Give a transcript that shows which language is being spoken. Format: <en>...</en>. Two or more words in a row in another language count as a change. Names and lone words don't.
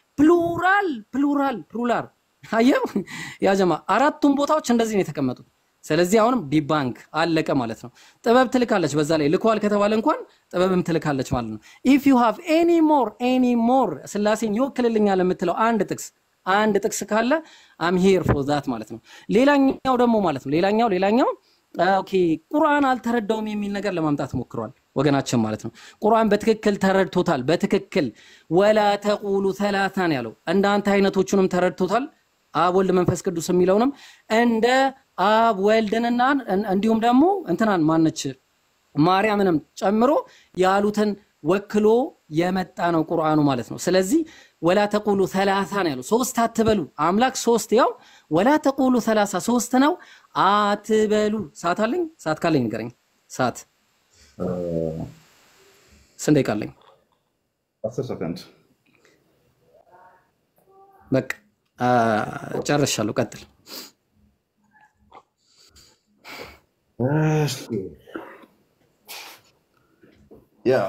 <am>ፕሉራል አየው ያ ጀማ አራቱም ቦታዎች እንደዚህ ነው የተቀመጡት ስለዚህ አሁንም ዲባንክ አለቀ ማለት ነው ጥበብ ትልካለች በዛ ላይ ልኳል ከተባለ እንኳን ጥበብም ትልካለች ማለት ነው</am> <en>if you have any more</en> <am>ስላሴን ይወክልልኛል የምትለው አንድ ጥቅስ ካለ</am> <en>I'm here for that</en> <am>ማለት ነው ሌላኛው ደግሞ ማለት ነው ሌላኛው ኦኬ ቁርአን አልተረዳውም የሚል ነገር ለማምጣት ሞክሯል ወገናችን ማለት ነው ቁርአን በትክክል ተረድቶታል በትክክል</am> <ar>ولا تقولوا ثلاثا</ar> <am>ያለው እንዳንተ አይነቶቹንም ተረድቶታል አብ ወልድ መንፈስ ቅዱስ የሚለውንም እንደ አብ ወልድንና እንዲሁም ደግሞ እንትናን ማነች ማርያምንም ጨምሮ ያሉትን ወክሎ የመጣ ነው ቁርአኑ ማለት ነው ስለዚህ</am> <ar>ولا تقولوا ثلاثا</ar> <am>ያለው ሶስት አትበሉ አምላክ ሶስት ያው</am> <ar>ولا تقولوا ثلاثا</ar> <am>ሶስት ነው አትበሉ ሰዓት ካለኝ ንገረኝ ሰዓት ስንት ደቂቃ አለኝ 10 ሰከንድ በቃ ጨርሻለሁ ቀጥል</am> <en>Yeah.</en>